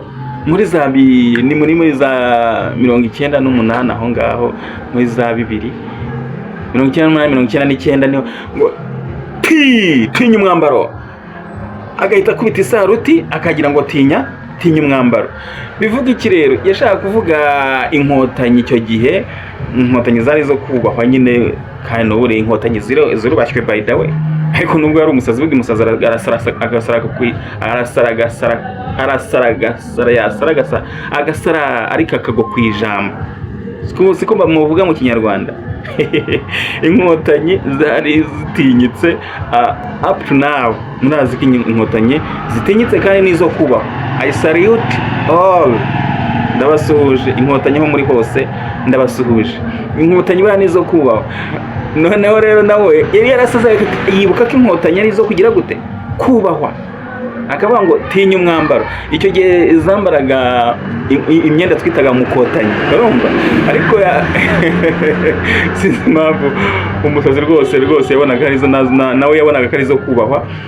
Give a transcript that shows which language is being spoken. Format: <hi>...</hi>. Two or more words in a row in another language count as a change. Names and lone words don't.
<rw>Muri za ni muri za 98 aho ngaho, muri za 1999 niho ngo tinya umwambaro. Agahita kubita isaruti akagira ngo tinya umwambaro. Bivuga iki rero? Yashaka kuvuga inkotanyi icyo gihe. Inkotanyi zari zo kubahwa nyine, kandi n'ubure inkotanyi zirubashywe</rw> <en>by the way.</en> <rw>Ariko nubwo yari umusazi, bugi umusazi agasara ariko akagwa ku ijambo. Siko bamuvuga mu Kinyarwanda. Inkotanyi zari zitinyitse</rw> <en>up to now.</en> <rw>Murazi ko inkotanyi zitinyitse kandi nizo kubaho.</rw> <en>I salute all.</en> <rw>Ndabasuhuje inkotanyi ho muri hose, ndabasuhuje. Inkotanyi bana nizo kubaho. Noneho rero nawe yari yarasaza yibuka ko inkotanyi ari zo kugira gute? Kubahwa. akavuga ngo tinya umwambaro. Icyo gihe zambaraga imyenda twitaga mukotanyi, urumva, ariko sinzi impamvu umusazi rwose yabonaga arizo, nawe yabonaga ko arizo kubahwa.</rw>